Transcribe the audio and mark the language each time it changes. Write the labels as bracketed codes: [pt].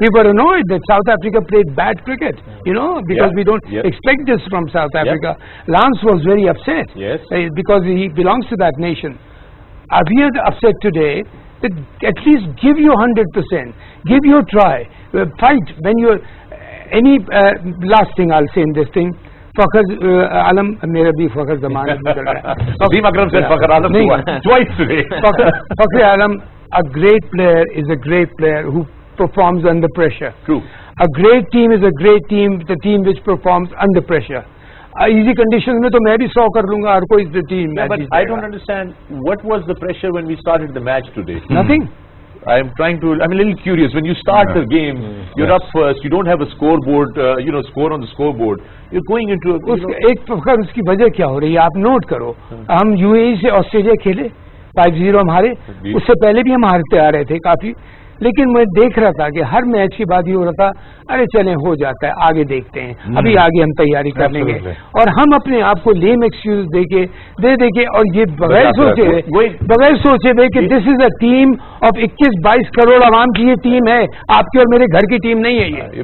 [en] We were annoyed that South Africa played bad cricket, because we don't expect this from South Africa. Lance was very upset because he belongs to that nation. We are upset today. That at least give your 100%, give your try, fight when you're any last thing I'll say in this thing. [ur] Fakhr.e.Alam, میرا بھی فخر زمان نکل رہا ہے. [en] Shoaib Akhtar said Fakhr.e.Alam twice today. Fakhr.e.Alam, a great player is a great player who performs under pressure. True. A great team is a great team, the team which performs under pressure. Easy conditions [ur] میں تو میں بھی 100 کر لوں گا, ہر کوئی [en] the team. But I don't understand, what was the pressure when we started the match today? Nothing. I'm a little curious. When you start the game, you're up first, you don't have a scoreboard, score on the scoreboard. You're going into [ur] ایک فخر اس کی وجہ کیا ہو رہی ہے آپ note کرو. ہم یو اے ای سے آسٹریلیا کھیلے 5-0 ہم ہارے, اس سے پہلے بھی ہم ہارتے آ رہے تھے کافی, لیکن میں دیکھ رہا تھا کہ ہر میچ کے بعد یہ ہو رہا تھا ارے چلیں ہو جاتا ہے آگے دیکھتے ہیں, ابھی آگے ہم تیاری کر لیں گے, اور ہم اپنے آپ کو لیم ایکسکیوز دے کے اور یہ بغیر سوچے ہوئے کہ [en] this is a team of [ur] 21-22 کروڑ عوام کی یہ ٹیم ہے, آپ کی اور میرے گھر کی ٹیم نہیں ہے یہ.